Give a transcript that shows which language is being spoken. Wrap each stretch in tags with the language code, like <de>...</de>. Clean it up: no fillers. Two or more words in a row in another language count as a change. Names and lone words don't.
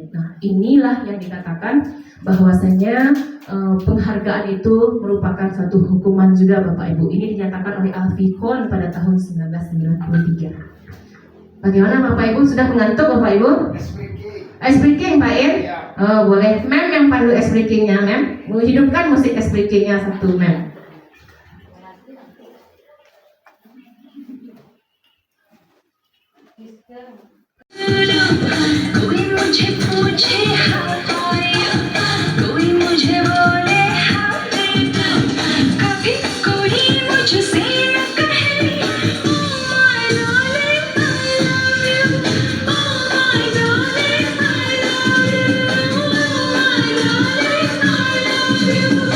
<id>Nah, inilah yang dikatakan bahwasanya penghargaan itu merupakan suatu hukuman juga Bapak Ibu. Ini dinyatakan oleh Al-Fiqhun pada tahun 1993. Bagaimana Bapak Ibu? Sudah mengantuk Bapak Ibu?</id> <en>Ice breaking</en> <id>Pak Ir? Oh, boleh. Mem yang pandu</id> <en>ice breakingnya,</en> <id>Mem. Menghidupkan musik</id> <en>ice breakingnya</en> <id>satu, Mem.</id> <hi>कोई मुझे पूछे</hi> <en>how are you,</en> <hi>कोई मुझे बोले</hi> <en>how do you,</en> <hi>कभी कोई मुझसे न कहे</hi> <en>O my darling I love you, O my darling I love you, O my darling I love you.</en>